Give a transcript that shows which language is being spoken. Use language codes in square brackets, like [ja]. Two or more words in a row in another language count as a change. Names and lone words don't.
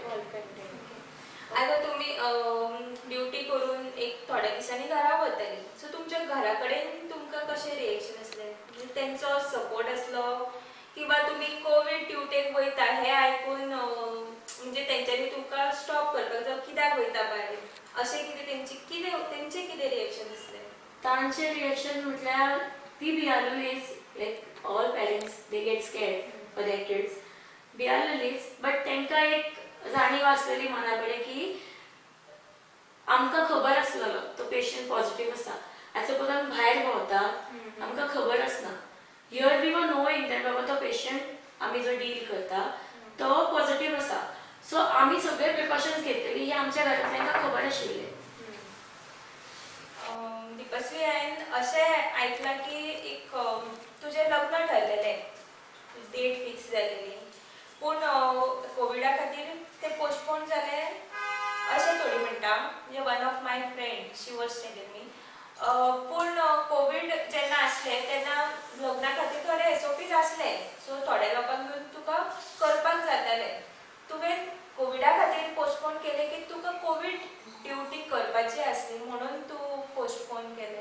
[kok] आता तुम्ही ड्युटी करून एक थोड्या दिसांनी घरा वतली सो तुमच्या घरा कडेन तुमकां कशें रिएक्शन आसलें म्हणजे तेंचो सपोर्ट आसलो किंवा तुमी कोविड ड्युटेक वयता हें आयकून म्हणजे तेंच्यांनी तुमकां स्टॉप करपाक जावं कित्याक वयता भायर अशें कितें तेंचें कितें रिएक्शन आसलें. तांचें रिएक्शन म्हटल्यार ती भियाललीच [en] like all parents they get scared for their kids [kok] भियाललीच बट तांकां एक जाणीव आसलेली मना कडेन की आमकां खबर आसलेलो तो पेशंट पॉझिटिव्ह आसा. आतां सपोज आमी भायर भोंवता आमकां खबर आसना [en] here we were knowing that [kok] बाबा तो पेशंट आमी जो डील करता तो पॉझिटिव्ह आसा. सो आमी सगळे प्रिकॉशन्स घेतली ही आमच्या घरांतल्यांक खबर आशिल्लें. दिपश्री हांवें अशें आयकलां की एक तुजें लग्न ठरलेलें [en] date fix [kok] जालेली पूण कोविडा खातीर तें पोस्टपोन जालें अशें थोडी म्हणटा म्हणजे [en] one of my friend she was telling me. [kok] पूण कोविड जेन्ना आसलें तेन्ना लग्ना खातीर थोडे SOPs आसले सो थोड्या लोकांक घेवन तुका करपाक जातालें. तुवें कोविडा खातीर पोस्टपोन केलें की तुका [en] covid duty [kok] करपाची आसली म्हणून तूं पोस्टपोन केलें.